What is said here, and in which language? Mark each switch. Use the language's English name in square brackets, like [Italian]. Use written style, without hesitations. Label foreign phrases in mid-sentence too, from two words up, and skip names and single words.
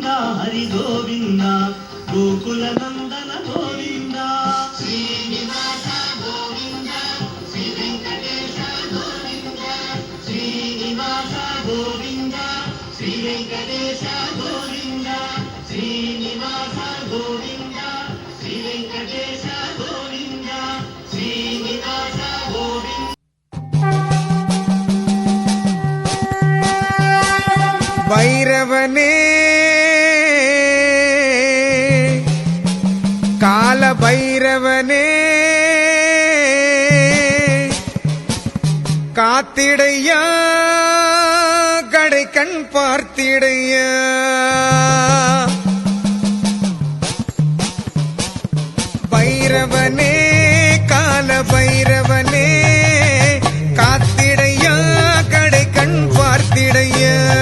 [Sanskrit] हरि गोविंद गोकुलनंदन गोविंद श्रीनिवास गोविंद श्री वेंकटेश गोविंद श्रीनिवास गोविंद श्री वेंकटेश गोविंद श्रीनिवास गोविंद श्री वेंकटेश गोविंद श्रीनिवास गोविंद [Tamil] பைரவனே கால பைரவனே காத்திடையா கடை கண் பார்த்திடையா பைரவனே கால பைரவனே காத்திடையா கடை கண் பார்த்திடையா